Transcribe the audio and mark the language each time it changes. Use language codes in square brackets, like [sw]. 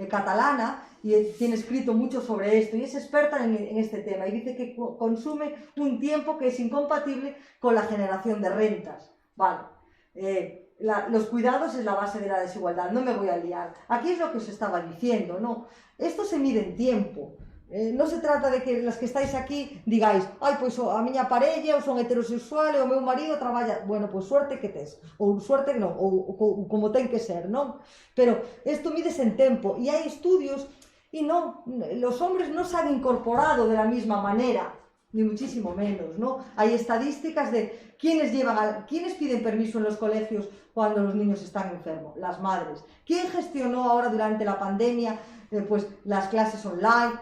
[es] catalana y tiene escrito mucho sobre esto y es experta en este tema y dice que consume un tiempo que es incompatible con la generación de rentas. Vale, los cuidados es la base de la desigualdad, no me voy a liar. Aquí es lo que os estaba diciendo, ¿no? Esto se mide en tiempo. [gl] Non [es] se trata de que las que estáis aquí digáis [gl] ai, pois a miña parella ou son heterosexuales ou o meu marido traballa, bueno, pois suerte que tes, ou suerte que non, ou como ten que ser, non? Pero isto mídese en tempo e hai estudios e non, [es] los hombres non se han incorporado de la misma manera, ni muchísimo menos, ¿no? Hay estadísticas de quiénes piden permiso en los colegios cuando los niños están enfermos, las madres. ¿Quién gestionó ahora durante la pandemia pues las clases online?